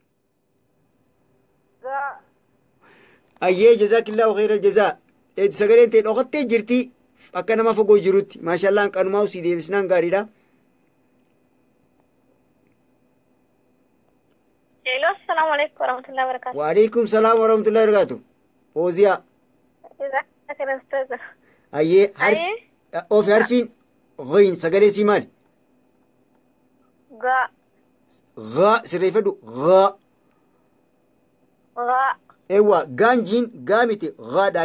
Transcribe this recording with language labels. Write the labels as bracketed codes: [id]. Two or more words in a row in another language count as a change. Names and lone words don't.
[ar] hayyee جزاكِ الله خير الجزاء. [om] sagaleen ta'e dhokattee jirti akka nama fagoo jirutti maashaallah qanumaa usii deebisnaan gaariidha. [ar] Hello, السلام عليكم ورحمة الله وبركاته. وعليكم السلام ورحمة الله وبركاته. [om] Fooziyaa. hayyee of harfiin ghoyin sagalee sii maali? ghaa sirreeffadhu ghaa eewwa gaanjiin gaa miti ghaadha.